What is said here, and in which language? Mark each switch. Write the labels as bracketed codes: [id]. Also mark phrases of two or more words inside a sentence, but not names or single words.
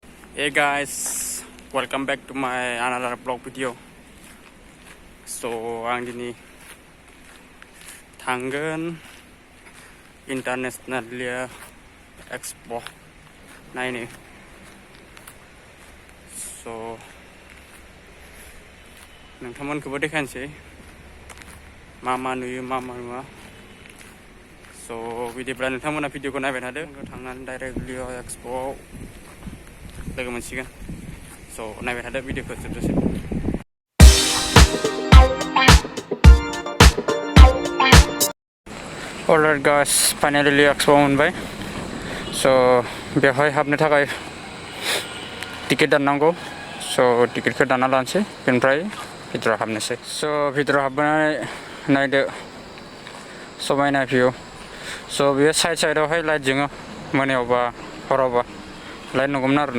[en] Hey guys, welcome back to my another vlog video. [brx] So आं दिनै थांगोन [en] international expo [brx] नायनो. So नोंथांमोनखौबो देखायनोसै मा नुयो मा नुवा. So बिदिब्ला नोंथांमोना भिडिअखौ नायबाय थादो. थांनानै डाइरेक्टलि एक्सप'आव लोगो मोनसिगोन. So नायबाय थादो भिडिअखौ जोबजासिम. [en] Alright guys, finally [brx] एक्सप'आव मोनबाय. So बेवहाय हाबनो थाखाय टिकेट दाननांगौ. So टिकेटखौ दानना लानोसै, बेनिफ्राय भिडिअ'आव हाबनोसै. So भिडिअ'आव हाबनानै नायदो समायना भिउ. So बेयो साइडआवहाय लाइट जोङो मोनायावबा हरावबा लाइट नंगौमोन आरोना.